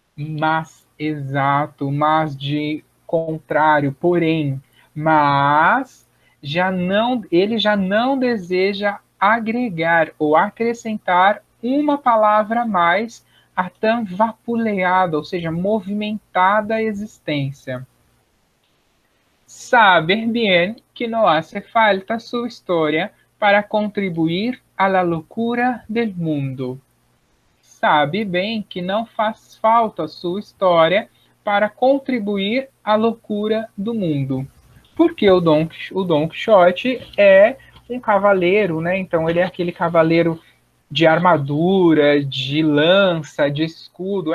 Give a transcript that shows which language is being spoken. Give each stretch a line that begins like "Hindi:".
Portuguese: Mas, exato, mas de contrário, porém, mas ele já não deseja agregar ou acrescentar uma palavra a mais a tão vapuleada, ou seja, movimentada existência.
Spanish: Saber bien que no hace falta su historia para contribuir a la locura del mundo.
Portuguese: Sabe bem que não faz falta sua história para contribuir à loucura do mundo. Porque o Don Quixote é um cavaleiro, né? Então ele é aquele cavaleiro de armadura, de lança, de escudo.